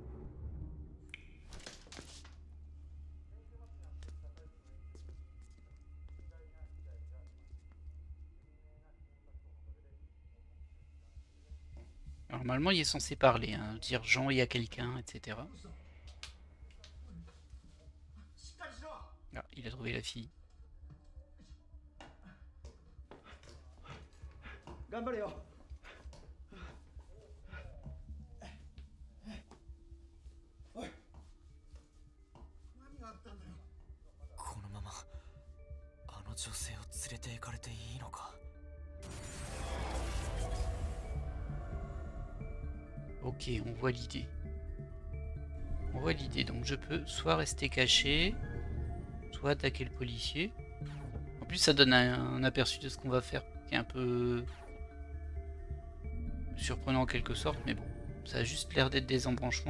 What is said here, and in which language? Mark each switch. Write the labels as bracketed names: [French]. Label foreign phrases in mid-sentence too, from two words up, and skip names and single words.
[French] Normalement il est censé parler, hein, dire Jean il y a quelqu'un, etc. Ah, il a trouvé la fille. [Japanese] 頑張れよ。おい。何があったんだよ。このままあの女性を連れて行かれていいのか。 [French] Ok, on voit l'idée. On voit l'idée, donc je peux soit rester caché, soit attaquer le policier. En plus ça donne un aperçu de ce qu'on va faire, qui est un peu surprenant en quelque sorte, mais bon, ça a juste l'air d'être des embranchements.